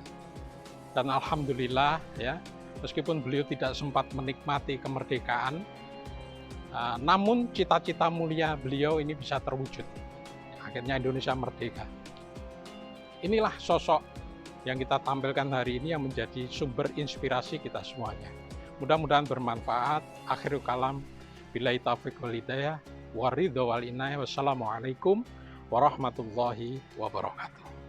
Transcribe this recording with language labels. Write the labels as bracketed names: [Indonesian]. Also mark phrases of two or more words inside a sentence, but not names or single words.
[Indonesian] Dan alhamdulillah ya, meskipun beliau tidak sempat menikmati kemerdekaan, namun cita-cita mulia beliau ini bisa terwujud. Akhirnya Indonesia merdeka. Inilah sosok yang kita tampilkan hari ini yang menjadi sumber inspirasi kita semuanya. Mudah-mudahan bermanfaat. [Arabic] آخر الكلام بالله التوفيق والهداية والرضا والعناية. والسلام عليكم ورحمة الله وبركاته.